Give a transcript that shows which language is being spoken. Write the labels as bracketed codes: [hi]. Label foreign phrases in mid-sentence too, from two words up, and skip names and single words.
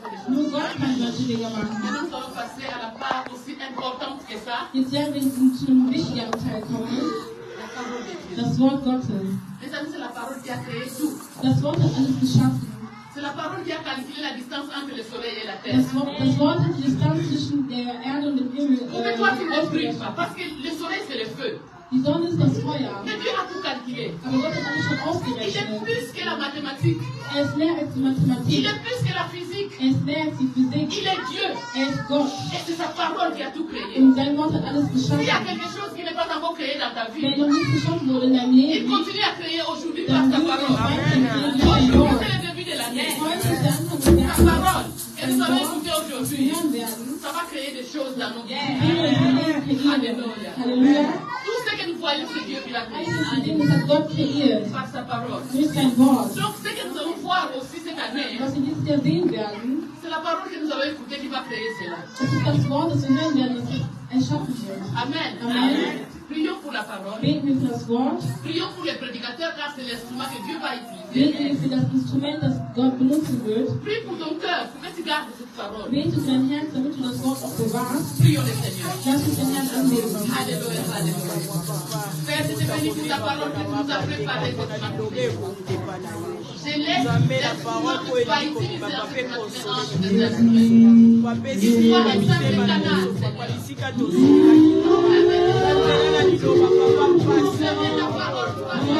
[de] Nur Gott kann solche Dinge machen. [fr] Maintenant, nous allons passer à la part aussi importante que ça. [de] Jetzt werden wir zu einem wichtigeren Teil kommen. [fr] La parole de Dieu. [de] Das Wort Gottes. [fr] Les amis, c'est la parole qui a créé tout. [de] Das Wort hat alles geschaffen. [fr] C'est la parole qui a calculé la distance entre le soleil et la terre. [de] Das Wort hat die Distanz zwischen der Erde und dem Himmel [fr] Mais toi, tu ne brûles pas, parce que le soleil, c'est le feu. [de] Die Sonne ist das Feuer. [fr] Mais Dieu a tout calculé. [de] Aber Gott hat alles schon [fr] Il est [de] ausgerechnet. [fr] plus que la mathématique. [de] Er ist mehr als die [fr] Il [de] Mathematik. [fr] est plus que la physique. [de] Er ist mehr als die Physik. [fr] Il est Dieu. [de] Er ist Gott. [fr] Et c'est sa parole qui a tout créé. [de] Und sein Wort hat alles [fr] S'il y a [de] geschaffen. [fr] quelque chose qui n'est pas encore créé dans ta [de] Wenn [fr] vie, [de] noch nichts geschaffen wurde in deinem [fr] il [de] Leben, [fr] continue à créer aujourd'hui par [de] dann [fr] sa [de] wird er [fr] parole. [de] weitergehen durch sein [fr] Aujourd'hui, [de] Wort. [fr] c'est le début de l'année. [de] Heute ist der Anfang des [fr] Sa [de] Jahres. [fr] parole. Et nous allons écouter aujourd'hui. [de] Hören werden. [fr] Ça va créer des choses dans nos vies. [de] Halleluja. Halleluja. [fr] Tout ce que nous voyons, c'est Dieu qui l'a créé. [de] Alles Dinge hat Gott kreiert. [fr] Par sa parole. [de] Durch sein Wort. [fr] Donc, ce que nous allons voir aussi cette année, [de] Was wir dieses Jahr sehen werden, [fr] c'est la parole que nous allons écouter qui va créer cela. [de] das ist das Wort, das wir hören werden, das erschaffen wird. [fr] Amen. [de] Amen. [fr] Prions pour la parole. [de] Beten wir für das Wort. [fr] Prions pour les prédicateurs car c'est l'instrument que Dieu va utiliser. [de] Beten wir für das Instrument, das Gott benutzen wird. [fr] Prie pour ton cœur, pour que tu gardes cette parole. [de] Bete für dein Herz, damit du das Wort auch bewahrst. [fr] Prions le Seigneur. [de] Lass uns den Herrn anbeten. [fr] Alléluia, alléluia. Père, je te bénis pour ta parole que tu nous as préparée cette matin. Je laisse l'instrument que tu vas utiliser en cette matinée entre tes instruments. Il soit un simple canal, Seigneur. Ta parole pour